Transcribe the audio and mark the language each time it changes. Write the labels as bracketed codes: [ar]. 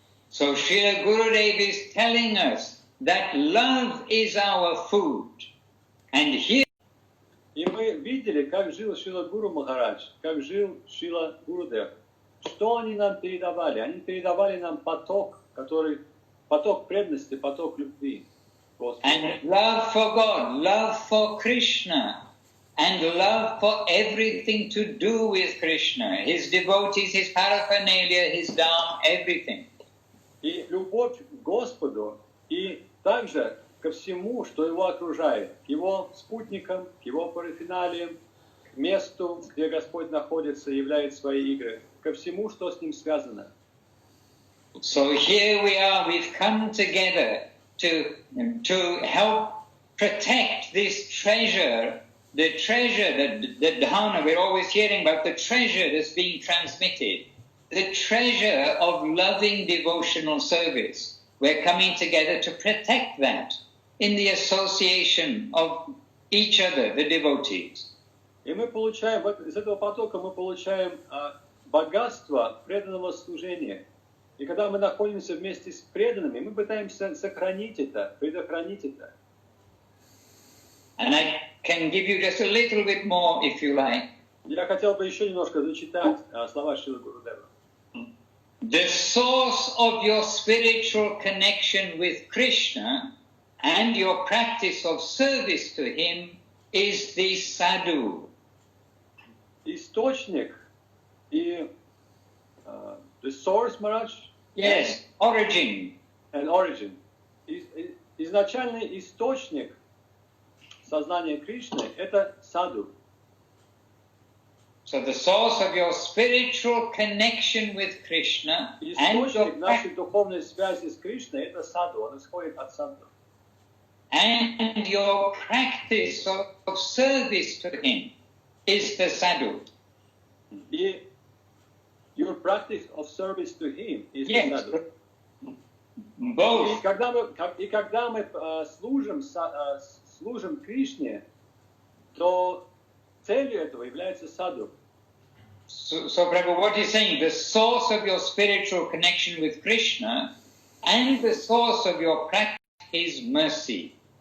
[en] So Srila Gurudev is telling us that love is our food. And here [ru] И мы видели, как жил Шрила Гуру Махарадж, как жил Шрила Гурудев. Что они нам передавали? Они передавали нам поток, поток преданности, поток любви. [en] and love for God, love for Krishna, and love for everything to do with Krishna, his devotees, his paraphernalia, his dham, everything. [ru] И любовь к Господу, и также ко всему, что его окружает, к его спутникам, к его параферналиям, к месту, где Господь находится и являет свои игры, ко всему, что с ним связано. [en] So here we are, we've come together to help protect this treasure, the dharma, we're always hearing about the treasure that's being transmitted, the treasure of loving devotional service. We're coming together to protect that in the association of each other, the devotees. [ru] И мы получаем, из этого потока мы получаем богатство преданного служения. И когда мы находимся вместе с преданными, мы пытаемся сохранить это, предохранить это. [en] And I can give you just a little bit more, if you like. [ru] Я хотел бы еще немножко зачитать слова Шрилы Гурудева. [en] The source of your spiritual connection with Krishna and your practice of service to him is the sadhu. Источник и the source, Maharaj? Yes, origin. And origin. [ru] Изначальный источник сознания Кришны – это саду. [en] So the source of your spiritual connection with Krishna and [ru] Источник нашей духовной связи с Кришной – это саду, он исходит от саду. [en] And your practice of service to him is the sadhu. И your practice of service to him is the Yes, sadhu. both. [ru] И когда мы служим Кришне, то целью этого является саду. [en] So Prabhu, what he's saying, the source of your spiritual connection with Krishna and the source of your practice is mercy.